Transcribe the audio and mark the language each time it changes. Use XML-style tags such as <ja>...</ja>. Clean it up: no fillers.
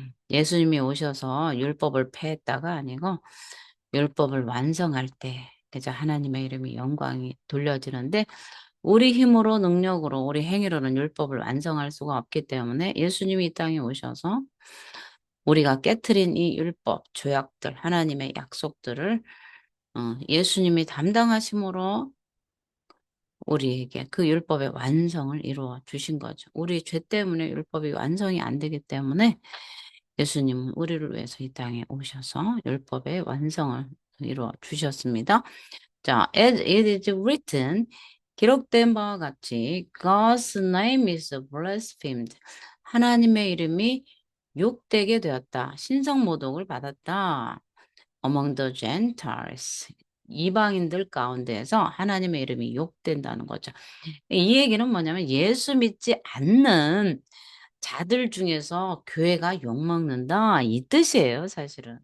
<ko>예수님이 오셔서 율법을 폐했다가 아니고 율법을 완성할 때 그저 하나님의 이름이 영광이 돌려지는데 우리 힘으로 능력으로 우리 행위로는 율법을 완성할 수가 없기 때문에 예수님이 이 땅에 오셔서 우리가 깨트린 이 율법, 조약들, 하나님의 약속들을 예수님이 담당하심으로 우리에게 그 율법의 완성을 이루어 주신 거죠. 우리 죄 때문에 율법이 완성이 안 되기 때문에 예수님은 우리를 위해서 이 땅에 오셔서 율법의 완성을 이루어 주셨습니다.</ko> <en>자, as it is written,</en> <ko>기록된 바와 같이</ko> <en>God's name is blasphemed.</en> <ko>하나님의 이름이 욕되게 되었다. 신성모독을 받았다.</ko> <en>Among the Gentiles.</en> <ko>이방인들 가운데에서 하나님의 이름이 욕된다는 거죠. 이 얘기는 뭐냐면 예수 믿지 않는 자들 중에서 교회가 욕먹는다 이 뜻이에요, 사실은.</ko>